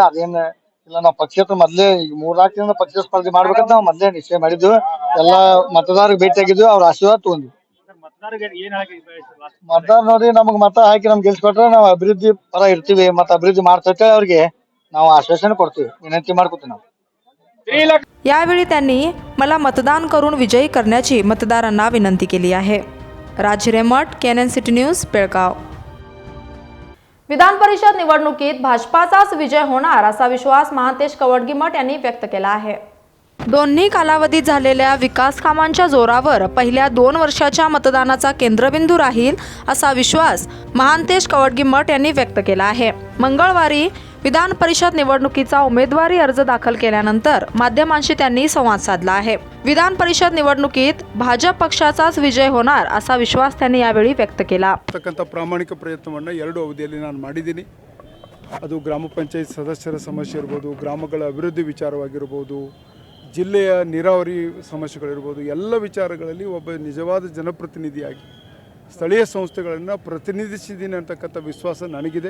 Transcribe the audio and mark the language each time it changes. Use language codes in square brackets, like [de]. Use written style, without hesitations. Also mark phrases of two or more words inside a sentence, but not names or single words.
[kn] ಅದೇನು ಇಲ್ಲ, ನಾವು ಪಕ್ಷೇತರ ಮೊದ್ಲೇ ಈಗ 3-4 ದಿನದ ಪಕ್ಷ ಸ್ಪರ್ಧೆ ಮಾಡ್ಬೇಕಂತ ನಾವು ಮೊದ್ಲೇ ನಿಶ್ಚಯ ಮಾಡಿದ್ವಿ. ಎಲ್ಲಾ ಮತದಾರರಿಗೆ ಭೇಟಿ ಆಗಿದ್ವಿ, ಅವ್ರ ಆಶೀರ್ವಾದ ತಗೊಂಡ್ವಿ. ಮತದಾರ ನೋಡಿ, ನಮಗ್ ಮತ ಹಾಕಿ ನಮ್ಗೆ ಗೆಲ್ಸ್ಕೊಟ್ರೆ ನಾವು ಅಭಿವೃದ್ಧಿ ಪರ ಇರ್ತೀವಿ, ಮತ್ತೆ ಅಭಿವೃದ್ಧಿ ಮಾಡ್ತೇವೆ. ಅವ್ರಿಗೆ ನಾವು ಆಶ್ವಾಸನೆ ಕೊಡ್ತೀವಿ, ವಿನಂತಿ ಮಾಡ್ಕೊತೀವಿ ನಾವು. [mr] यावेळी त्यांनी मला मतदान करून विजयी करण्याची मतदारांना विनंती केली आहे. राज हिरेमठ, KNN सिटी न्यूज, बेळगाव. विधान परिषद निवडणुकीत भाजपाचाच विजय होणार असा विश्वास महांतेश कवडगिमठ यांनी व्यक्त केला आहे. दोन्ही कालावधीत झालेल्या विकास कामांच्या जोरावर पहिल्या 2 वर्षाच्या मतदानाचा केंद्रबिंदू राहील असा विश्वास महांतेश कवडगिमठ यांनी व्यक्त केला आहे. मंगळवारी विधान परिषद निवडणुकीचा उमेदवारी अर्ज दाखल केल्यानंतर माध्यमांशी त्यांनी संवाद साधला आहे. विधान परिषद निवडणुकीत भाजप पक्षाचाच विजय होणार असा विश्वास त्यांनी यावेळी व्यक्त केला. [kn] ಪ್ರಾಮಾಣಿಕ ಪ್ರಯತ್ನವನ್ನು 2 ಅವಧಿಯಲ್ಲಿ ನಾನು ಮಾಡಿದ್ದೀನಿ. ಅದು ಗ್ರಾಮ ಪಂಚಾಯತ್ ಸದಸ್ಯರ ಸಮಸ್ಯೆ ಇರ್ಬೋದು, ಗ್ರಾಮಗಳ ಅಭಿವೃದ್ಧಿ ವಿಚಾರವಾಗಿರ್ಬೋದು, ಜಿಲ್ಲೆಯ ನೀರಾವರಿ ಸಮಸ್ಯೆಗಳಿರ್ಬೋದು, ಎಲ್ಲ ವಿಚಾರಗಳಲ್ಲಿ ಒಬ್ಬ ನಿಜವಾದ ಜನಪ್ರತಿನಿಧಿಯಾಗಿ ಸ್ಥಳೀಯ ಸಂಸ್ಥೆಗಳನ್ನು ಪ್ರತಿನಿಧಿಸಿದ್ದೀನಿ ಅಂತಕ್ಕಂಥ ವಿಶ್ವಾಸ ನನಗಿದೆ.